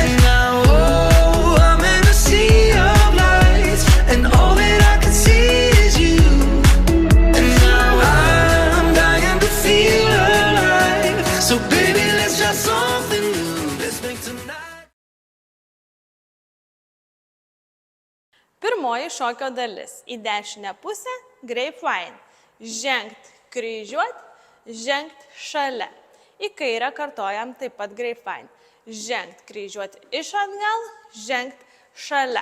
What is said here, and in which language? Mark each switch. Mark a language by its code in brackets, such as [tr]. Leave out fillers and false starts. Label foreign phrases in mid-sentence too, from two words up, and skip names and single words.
[en] Now, oh, I'm in a sea of lights, and all that I can see is you. And now I'm dying to feel alive. So baby, let's try something new. Let's make tonight. [lt] Pirmoji šokio dalis. Į dešinę pusę grapevine. Žengt kryžiuot, žengt šalia. Į kairę kartojam taip pat grapevine. Žengt kryžiuot iš atgal, žengt šalia.